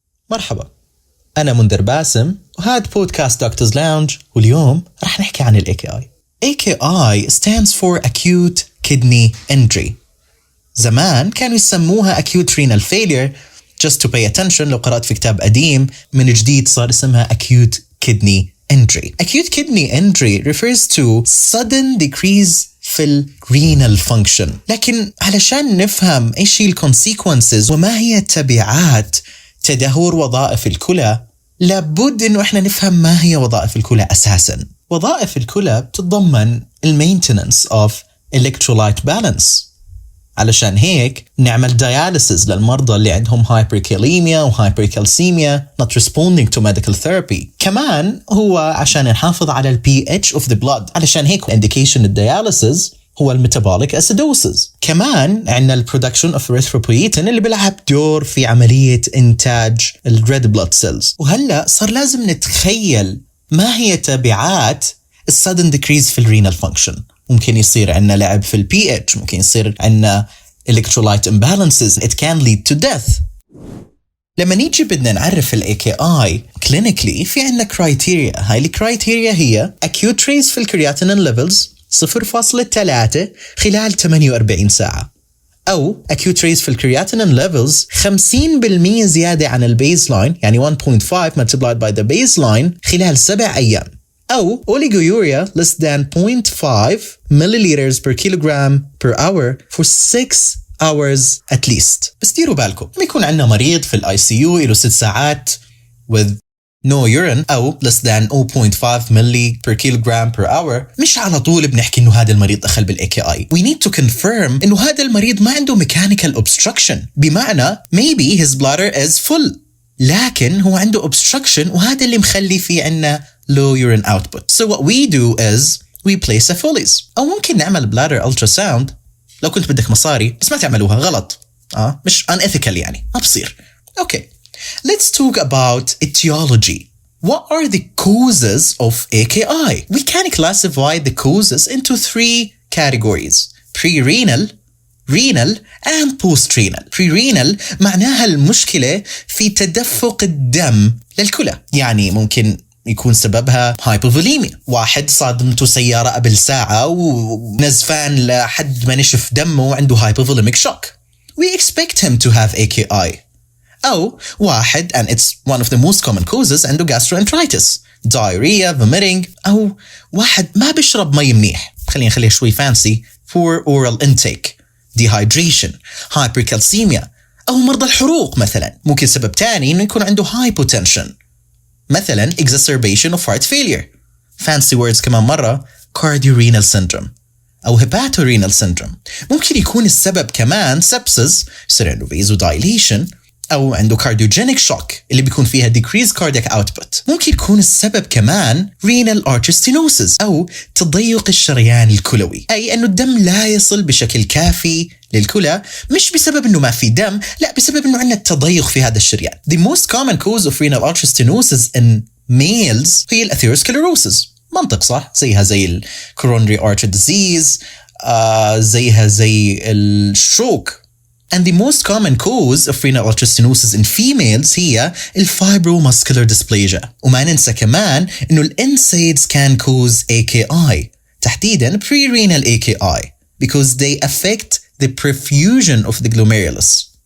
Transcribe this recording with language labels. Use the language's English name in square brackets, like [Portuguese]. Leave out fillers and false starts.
[Arabic] مرحبا، أنا منذر باسم وهذا بودكاست دكتورز لاونج، واليوم رح نحكي عن ال AKI. [English] AKI stands for Acute Kidney Injury. [Arabic] زمان كانوا يسموها [English] Acute Renal Failure. Just to pay attention، [Arabic] لو قرأت في كتاب قديم من جديد صار اسمها [English] Acute Kidney Injury. Acute Kidney Injury refers to sudden decrease [Arabic] في ال [English] renal function. [Arabic] لكن علشان نفهم إيش هي ال consequences وما هي تبعات تدهور وظائف الكلى، لابد إنه إحنا نفهم ما هي وظائف الكلى أساساً. وظائف الكلى بتتضمن ال [English] maintenance of electrolyte balance. [Arabic] علشان هيك نعمل [English] dialysis [Arabic] للمرضى اللي عندهم [English] hyperkalemia و hypercalcemia not responding to medical therapy. [Arabic] كمان هو عشان نحافظ على ال [English] pH of the blood. [Arabic] علشان هيك indication الdialysis هو الميتابوليك acidosis. كمان عندنا ال [English] production of erythropoietin [Arabic] اللي بيلعب دور في عملية إنتاج ال [English] red blood cells. [Arabic] وهلأ صار لازم نتخيل ما هي تبعات ال [English] sudden decrease [Arabic] في ال [English] renal function. [Arabic] ممكن يصير عندنا لعب في ال pH، ممكن يصير عندنا electrolyte imbalances. [English] It can lead to death. [Arabic] لما نيجي بدنا نعرف ال [English] AKI clinically [Arabic] في عندنا criteria. هاي ال [English] criteria هي acute raise في ال creatinine levels 0.3 خلال 48 ساعة، أو acute raise في ال creatinine levels 50% [Arabic] زيادة عن ال [English] baseline، [Arabic] يعني [English] 1.5 multiplied by the baseline [Arabic] خلال 7 أيام، [English] أو oliguria less than 0.5 milliliters per kilogram per hour for 6 hours at least. [Arabic] بس ديروا بالكم لما يكون عندنا مريض في ال ICU إله 6 ساعات [English] with no urine [Arabic] أو less than 0.5 milli per kilogram per hour، مش على طول بنحكي إنه هذا المريض دخل بال AKI. [English] We need to confirm [Arabic] إنه هذا المريض ما عنده mechanical obstruction، بمعنى [English] maybe his bladder is full [Arabic] لكن هو عنده obstruction، وهذا اللي مخلي فيه عنا [English] low urine output. So what we do is we place a Foley's، [Arabic] أو ممكن نعمل [English] bladder ultrasound [Arabic] لو كنت بدك مصاري، بس ما تعملوها غلط. مش unethical يعني، ما بصير. [English] Okay, let's talk about etiology. What are the causes of AKI? We can classify the causes into 3 categories: pre-renal, renal and post-renal. Pre-renal [Arabic] معناها المشكلة في تدفق الدم للكلى، يعني ممكن يكون سببها hypovolemia. واحد صادمته سيارة قبل ساعة ونزفان لحد ما نشف دمه وعنده hypovolemic shock. [English] We expect him to have AKI. [Arabic] أو واحد [English] and it's one of the most common causes [Arabic] عنده [English] gastroenteritis, diarrhea, vomiting. [Arabic] أو واحد ما بيشرب مي منيح، خلينا نخليها شوي fancy, [English] poor oral intake, dehydration, hypercalcemia. [Arabic] أو مرضى الحروق مثلا. ممكن سبب تاني إنه يكون عنده hypotension، مثلا [English] exacerbation of heart failure. Fancy words [Arabic] كمان مرة [English] cardiorenal syndrome أو hepatorenal syndrome. [Arabic] ممكن يكون السبب كمان sepsis، يصير عنده vasodilation، أو عنده cardiogenic shock اللي بيكون فيها [English] decreased cardiac output. [Arabic] ممكن يكون السبب كمان [English] renal artery stenosis [Arabic] أو تضيق الشريان الكلوي، أي أنه الدم لا يصل بشكل كافي للكلى، مش بسبب أنه ما في دم، لا بسبب أنه عندنا تضيق في هذا الشريان. [English] The most common cause of renal artery stenosis in males [Arabic] هي الأثيروسكليروسيس. منطق صح؟ زيها زي ال [English] coronary artery disease، [Arabic] زيها زي الشوك. [English] And the most common cause of renal artery stenosis in females [Arabic] هي الفايبروماسكولار [English] dysplasia. [Arabic] وما ننسى كمان إنه [English] الNSAIDs can cause AKI، [Arabic] تحديداً [English] pre-renal AKI because they affect the perfusion of the glomerulus.